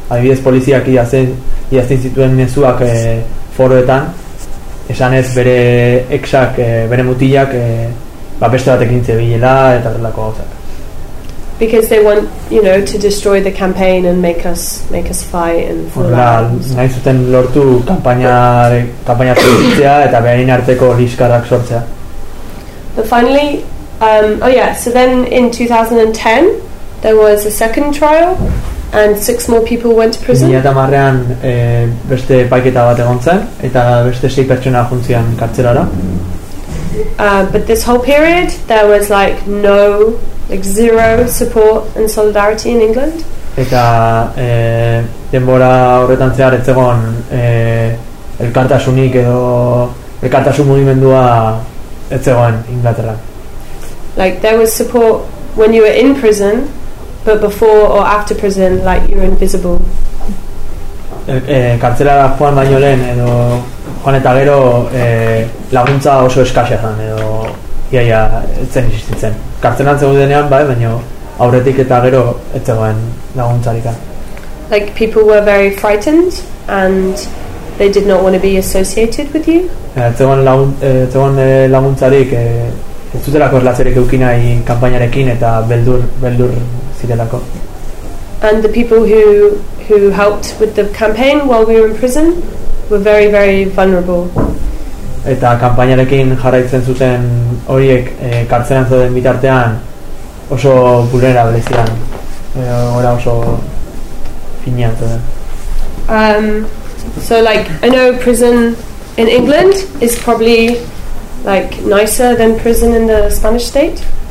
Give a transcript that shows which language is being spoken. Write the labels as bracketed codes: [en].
[eu] Adibidez, poliziak iazten zituen mezuak foroetan, esanez bere exak, bere mutilak, beste batekin zebilela eta delako gauzak. [en] Because they want, you know, to destroy the campaign and make us fight and fall out. [eu] Nahi zuten lortu kampaina zuzitzea eta beharin arteko liskarak sortzea. [en] But finally, so then in 2010 there was a second trial and 6 more people went to prison. [eu] 2010ean beste epaiketa bat egon zen eta beste 6 pertsona joan ziren kartzelara. [en] But this whole period there was like no, like zero support and solidarity in England. [eu] Eta denbora horretan zehar ez egon elkartasunik edo elkartasun mugimendua etzegoen Inglaterra. [en] Like there was support when you were in prison, but before or after prison, like you were invisible. [eu] Kartzelara joan baino lehen edo joan eta gero laguntza oso eskasia zen edo iaia etzen existitzen. Kartzelan zegoenean bai, baina aurretik eta gero etzegoen laguntzarik. [en] Like people were very frightened and they did not want to be associated with you. [eu] Laguntzarik ez zutelako erlazerik eduki nahi kanpainarekin eta beldur zirelako. [en] And the people who helped with the campaign while we were in prison were very very vulnerable. [eu] Eta kanpainarekin jarraitzen zuten horiek kartzelan zeuden bitartean oso vulnerable ziren. Ora oso finean zeuden. [en] So like I know prison in England is probably like nicer than prison in the Spanish state.